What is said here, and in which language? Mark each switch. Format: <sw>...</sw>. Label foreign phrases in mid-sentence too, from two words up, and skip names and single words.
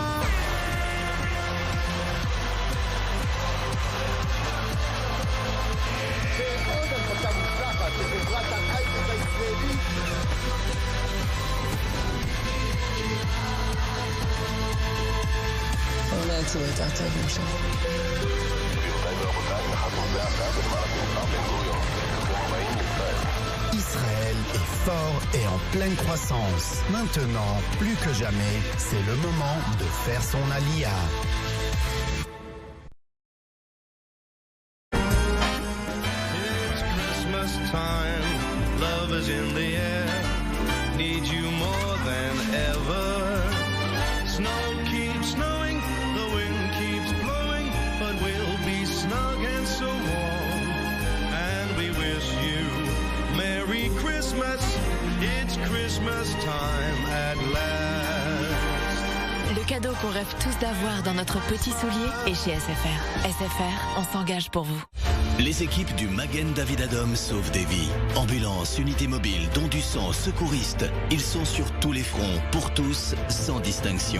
<he>ועוד הנפקה מוצלחת לחברת ההייטק הישראלית. אולי יצאו יותר טובים שם.</he> <fr>Israël est fort et en pleine croissance. Maintenant, plus que jamais, c'est le moment de faire son alia.</fr> <en>It's Christmas time, love is in the air, need you more than ever. Snow keeps snowing, the wind keeps blowing, but we'll be snug and so warm. And we wish you Merry Christmas, it's Christmas time at last.</en> <fr>Le cadeau qu'on rêve tous d'avoir dans notre petit soulier est chez SFR. SFR, on s'engage pour vous. Les équipes du Magen David Adom sauvent des vies. Ambulance, unité mobile, dons du sang, secouristes. Ils sont sur tous les fronts, pour tous, sans distinction.</fr>